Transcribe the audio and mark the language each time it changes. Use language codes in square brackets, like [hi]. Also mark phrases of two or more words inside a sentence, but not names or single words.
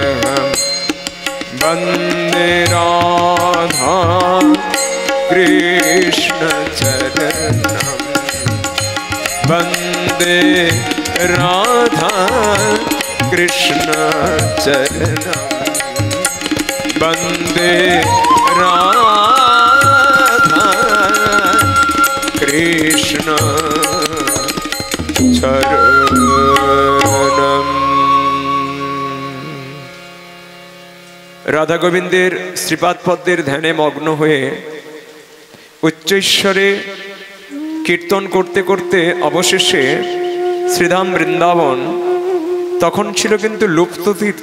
[sa] वन्दे राधा कृष्ण चरणम, वन्दे राधा कृष्ण चरणम, वन्दे राधा कृष्ण चरणम। [bn] রাধা গোবিন্দের শ্রীপাদ পদ্মের ধ্যানে মগ্ন হয়ে উচ্চৈশ্বরে কীর্তন করতে করতে অবশেষে শ্রীধাম বৃন্দাবন তখন ছিল কিন্তু লুপ্ত তীর্থ।